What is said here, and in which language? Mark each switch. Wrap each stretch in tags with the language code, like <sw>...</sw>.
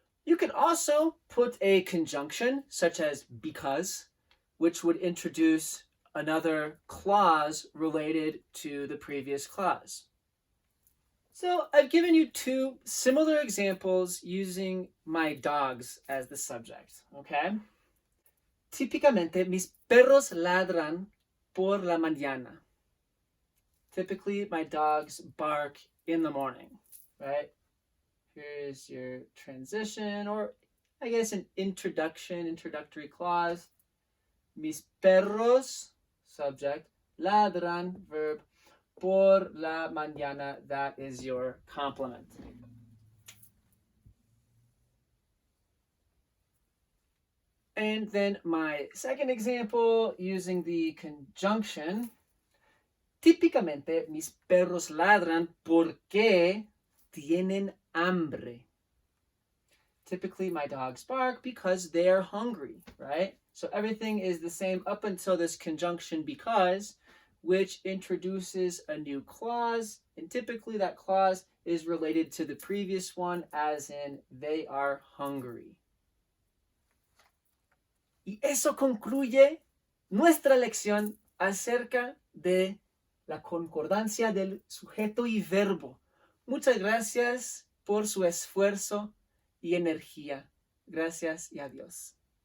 <en>You can also put a conjunction, such as because, which would introduce another clause related to the previous clause. So I've given you two similar examples using my dogs as the subject, okay?</en> <es>Típicamente, mis perros ladran por la mañana.</es> <en>Typically, my dogs bark in the morning, right? Here's your transition, or I guess an introductory clause.</en> <es>Mis perros,</es> <en>subject,</en> <es>ladran,</es> <en>verb,</en> <es>por la mañana,</es> <en>that is your complement. And then my second example, using the conjunction.</en> <es>Típicamente, mis perros ladran porque tienen hambre.</es> <en>Typically, my dogs bark because they're hungry, right? So everything is the same up until this conjunction because, which introduces a new clause, and typically that clause is related to the previous one, as in they are hungry.</en> <es>Y eso concluye nuestra lección acerca de la concordancia del sujeto y verbo. Muchas gracias por su esfuerzo y energía. Gracias y adiós.</es>